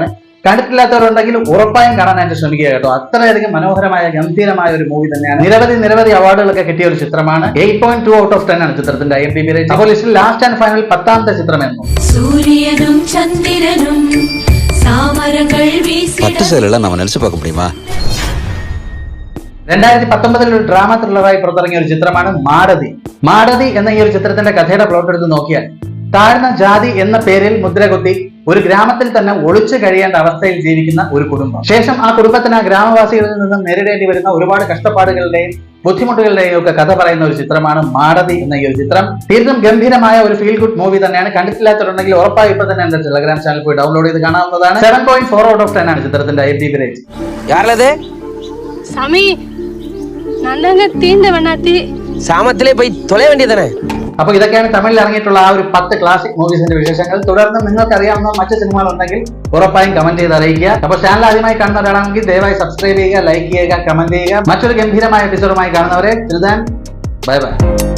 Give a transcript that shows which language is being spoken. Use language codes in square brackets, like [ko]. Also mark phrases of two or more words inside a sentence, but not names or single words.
[ml] കണ്ടിട്ടില്ലാത്തവരുണ്ടെങ്കിൽ ഉറപ്പായും കാണാനായിട്ട് ശ്രമിക്കുക കേട്ടോ. അത്രയധികം മനോഹരമായ ഗംഭീരമായ ഒരു മൂവി തന്നെയാണ്. നിരവധി അവാർഡുകളൊക്കെ കിട്ടിയ ഒരു ചിത്രമാണ്. 8.2 [en] out of [ml] 10 ആണ് ചിത്രത്തിന്റെ IMDb റേറ്റിംഗ്. അപ്പോൾ ലിസ്റ്റിൽ [en] last and final [ml] 10ാമത്തെ ചിത്രമായിരുന്നു. സൂര്യനും ചന്ദ്രനും സാമരങ്ങൾ വീസിട [ta] நம்ம நினைச்சு பார்க்க முடியுமா? [ml] 2019 ഒരു ഡ്രാമ ത്രില്ലറായി പുറത്തിറങ്ങിയ ഒരു ചിത്രമാണ് മാരതി. മാടതി എന്ന ഈ ഒരു ചിത്രത്തിന്റെ കഥയുടെ പ്ലോട്ട് എടുത്ത് നോക്കിയാൽ താഴ്ന്ന ജാതി എന്ന പേരിൽ മുദ്രകുത്തി ഒരു ഗ്രാമത്തിൽ തന്നെ ഒളിച്ചു കഴിയേണ്ട അവസ്ഥയിൽ ജീവിക്കുന്ന ഒരു കുടുംബം. ശേഷം ആ കുടുംബത്തിന് ആ ഗ്രാമവാസികളിൽ നിന്നും നേരിടേണ്ടി വരുന്ന ഒരുപാട് കഷ്ടപ്പാടുകളുടെയും ബുദ്ധിമുട്ടുകളുടെയും ഒക്കെ കഥ പറയുന്ന ഒരു ചിത്രമാണ് മാടതി എന്ന ഈ ഒരു ചിത്രം. തീർത്തും ഗംഭീരമായ ഒരു [en] feel good movie [ml] തന്നെയാണ്. കണ്ടിട്ടില്ലാത്തവരുണ്ടെങ്കിൽ ഉറപ്പായി ഇപ്പൊ തന്നെ എന്റെ ടെലഗ്രാം ചാനൽ പോയി ഡൗൺലോഡ് ചെയ്ത് കാണാവുന്നതാണ്. 7.4 [en] out of [ml] 10 ആണ് ചിത്രത്തിന്റെ IMDb റേറ്റ്. [ta] யாரது சாமி நான் தாங்க தீண்ட வேணாத்தி சாமத்திலே போய் தொலை வேண்டியதானே. [ml] അപ്പൊ ഇതൊക്കെയാണ് തമിഴിൽ ഇറങ്ങിയിട്ടുള്ള ആ ഒരു 10 ക്ലാസിക് മൂവീസിന്റെ വിശേഷങ്ങൾ. തുടർന്ന് നിങ്ങൾക്ക് അറിയാവുന്ന മറ്റു സിനിമകൾ ഉണ്ടെങ്കിൽ ഉറപ്പായും കമന്റ് ചെയ്ത് അറിയിക്കുക. അപ്പൊ ചാനൽ ആദ്യമായി കാണുന്ന ഒരാളാണെങ്കിൽ ദയവായി സബ്സ്ക്രൈബ് ചെയ്യുക, ലൈക്ക് ചെയ്യുക, കമന്റ് ചെയ്യുക. മറ്റൊരു ഗംഭീരമായ എപ്പിസോഡുമായി കാണുന്നവരെ [en] bye bye.